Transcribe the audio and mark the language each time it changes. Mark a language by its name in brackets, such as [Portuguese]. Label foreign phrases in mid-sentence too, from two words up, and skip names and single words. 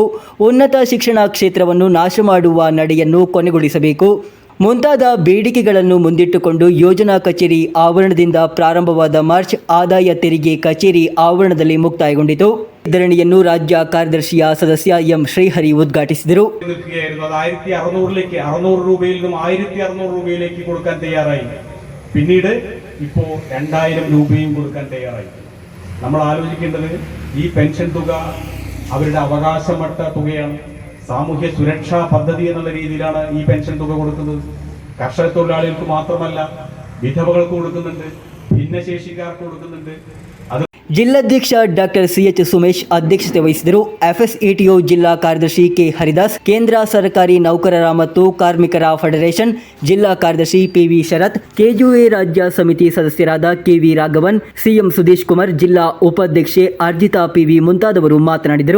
[Kannada] ಉನ್ನತ ಶಿಕ್ಷಣ ಕ್ಷೇತ್ರವನ್ನು ನಾಶ ಮಾಡುವ ನಡೆಯನ್ನು ಕೊನೆಗೊಳಿಸಬೇಕು. ಮುಂತಾದ ಬೇಡಿಕೆಗಳನ್ನು ಮುಂದಿಟ್ಟುಕೊಂಡು ಯೋಜನಾ ಕಚೇರಿ ಆವರಣದಿಂದ ಪ್ರಾರಂಭವಾದ ಮಾರ್ಚ್ ಆದಾಯ ತೆರಿಗೆ ಕಚೇರಿ ಆವರಣದಲ್ಲಿ ಮುಕ್ತಾಯಗೊಂಡಿತು. ಧರಣಿಯನ್ನು ರಾಜ್ಯ ಕಾರ್ಯದರ್ಶಿಯ ಸದಸ್ಯ ಎಂ ಶ್ರೀಹರಿ ಉದ್ಘಾಟಿಸಿದರು. [Malayalam] 1600 രൂപയിൽ നിന്നും 1600 രൂപയിലേക്ക് കൊടുക്കാൻ തയ്യാറായി. പിന്നീട് ഇപ്പോൾ 2000 രൂപയും കൊടുക്കാൻ തയ്യാറായി. നമ്മൾ ആലോചിക്കേണ്ടത് ഈ പെൻഷൻ തുക അവരുടെ അവകാശപ്പെട്ട തുകയാണ്. സാമൂഹ്യ സുരക്ഷാ പദ്ധതി എന്നുള്ള രീതിയിലാണ് ഈ പെൻഷൻ തുക കൊടുക്കുന്നത്. കർഷക തൊഴിലാളികൾക്ക് മാത്രമല്ല, വിധവകൾക്ക് കൊടുക്കുന്നുണ്ട്, ഭിന്നശേഷിക്കാർക്ക് കൊടുക്കുന്നുണ്ട്. [Kannada] ಜಿಲ್ಲಾಧ್ಯಕ್ಷ ಡಾಕ್ಟರ್ CH ಸುಮೇಶ್ ಅಧ್ಯಕ್ಷತೆ ವಹಿಸಿದರು. FSETO ಜಿಲ್ಲಾ ಕಾರ್ಯದರ್ಶಿ ಕೆ ಹರಿದಾಸ್, ಕೇಂದ್ರ ಸರ್ಕಾರಿ ನೌಕರರ ಮತ್ತು ಕಾರ್ಮಿಕರ ಫೆಡರೇಷನ್ ಜಿಲ್ಲಾ ಕಾರ್ಯದರ್ಶಿ PV ಶರತ್, KJOA ರಾಜ್ಯ ಸಮಿತಿ ಸದಸ್ಯರಾದ KV ರಾಘವನ್, CM ಸುದೇಶ್ ಕುಮಾರ್, ಜಿಲ್ಲಾ ಉಪಾಧ್ಯಕ್ಷೆ ಅರ್ಜಿತಾ PV ಮುಂತಾದವರು ಮಾತನಾಡಿದರು.